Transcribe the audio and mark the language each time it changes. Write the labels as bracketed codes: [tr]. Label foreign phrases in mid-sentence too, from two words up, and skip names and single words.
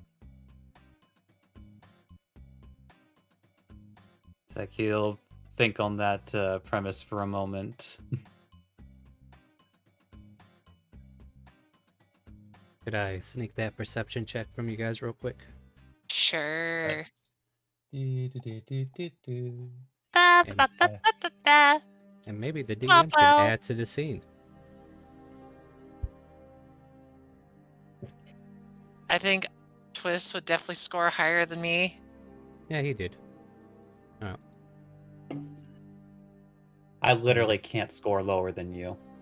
[en] It's like he'll think on that premise for a moment. Could I sneak that perception check from you guys real quick? Sure. Do-do-do-do-do-do. Ba, And, ba, ba, ba, ba, ba. And maybe the Well, DM can well. add to the scene. I think Twist would definitely score higher than me. Yeah, he did. Oh. I literally can't score lower than you.